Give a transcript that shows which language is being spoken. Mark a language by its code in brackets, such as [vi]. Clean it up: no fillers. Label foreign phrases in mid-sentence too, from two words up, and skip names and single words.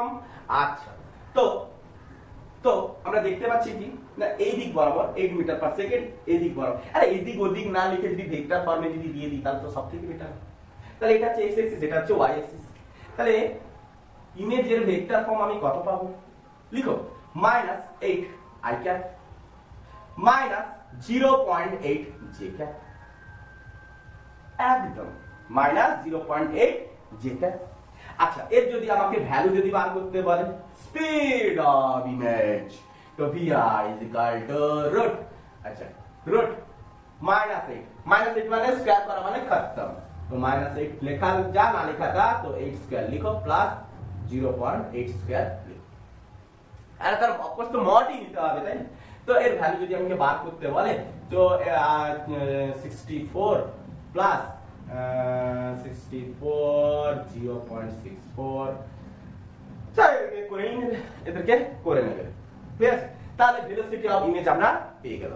[bn] আচ্ছা তো তো আমরা দেখতে পাচ্ছি কি না, এই দিক বরাবর 8 [en] meter per second, [bn] এই দিক বরাবর, আরে এই দিক ওদিক না লিখে যদি [en] vector forme [bn] যদি দিয়ে দিই তাহলে তো সবথেকে বেটার। তাহলে এটা হচ্ছে [en] x axis, [bn] এটা হচ্ছে [en] y axis, [bn] তাহলে ইমেজের [en] vector form [bn] আমি কত পাবো, লিখো -8 [en] i cap -0.8 j cap, [bn] একদম -0.8 [en] j cap। [bn] আচ্ছা এর যদি আমাকে ভ্যালু যদি বার করতে বলে [en] speed of image, [bn] তো [en] vi is equal to root, [bn] আচ্ছা root -8 মানে স্কয়ার করা মানে খতম, তো -8 লেখা যা না লেখা তা, তো 8 স্কয়ার লিখো প্লাস 0.8 স্কয়ার লিখো, আর তার অবশ্য তো মডই নিতে হবে তাই না। তো এর ভ্যালু যদি আমাকে বার করতে বলে, তো 64 প্লাস 64 0.64, এদেরকে করে নেবে, ঠিক আছে, তাহলে [en] velocity of image [bn] আমরা পেয়ে গেলাম।